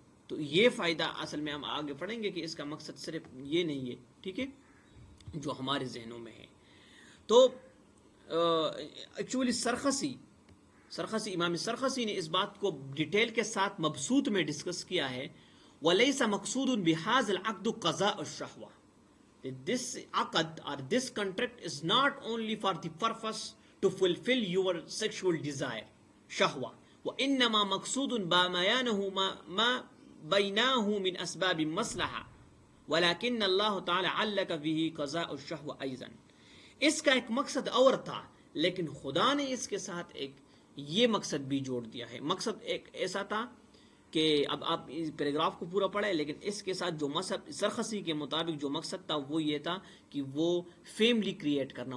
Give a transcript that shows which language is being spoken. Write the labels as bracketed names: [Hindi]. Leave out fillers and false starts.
[Urdu] تو یہ فائدہ اصل میں ہم آگے پڑھیں گے کہ اس کا مقصد صرف یہ نہیں ہے. ٹھیک ہے. جو ہمارے ذہنوں میں ہے. تو ایکچولی سرخسی امام سرخسی نے اس بات کو ڈیٹیل کے ساتھ مبسوط میں ڈسکس کیا ہے. [Arabic] وَلَيْسَ مَقْصُودٌ بِهَذَا الْعَقْدُ قَضَاءُ الشَّهْوَةِ. [English] This aqd or this contract is not only for the purpose to fulfill your sexual desire, shahwa, [Arabic] وَإِنَّمَا مَقْصُودٌ بَمَيَانَهُ مَا بَيْنَاهُ مِنْ أَسْبَابِ مَصْلَحَةٍ وَلَكِنَّ اللَّهُ تَعَالَى عَلَّقَ بِهِ قَضَاءُ الشَّهْوَةِ أَيْضًا. [Urdu] اس کا ایک مقصد اور تھا، لیکن خدا نے اس کے ساتھ ایک یہ مقصد بھی جوڑ دیا ہے. مقصد ایک ایسا تھا کہ اب آپ اس پیراگراف کو پورا پڑھیں، لیکن اس کے ساتھ جو مذہب سرخسی کے مطابق جو مقصد تھا وہ یہ تھا کہ وہ فیملی کریٹ کرنا.